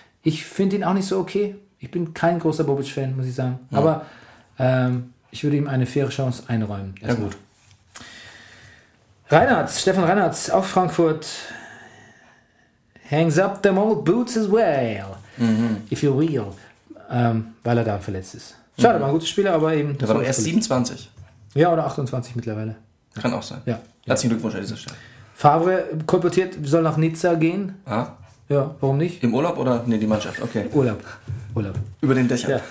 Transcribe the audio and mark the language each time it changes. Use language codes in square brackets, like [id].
[de] Ich finde ihn auch nicht so okay. Ich bin kein großer Bobic-Fan, muss ich sagen. Ja. Aber... ich würde ihm eine faire Chance einräumen. Ja, gut. Stefan Reinhardt, auch Frankfurt. [en] Hangs up them old boots as well. [de] Mhm. [en] If you're real. [de] Weil er da verletzt ist. Schade, war ein guter Spieler, aber eben... Der war doch erst 27. Ja, oder 28 mittlerweile. Kann auch sein. Ja. Herzlichen Glückwunsch an dieser Stelle. Favre kolportiert, soll nach Nizza gehen. Ah. Ja, warum nicht? Im Urlaub oder? Nee, die Mannschaft, okay. Urlaub. Über den Dächern.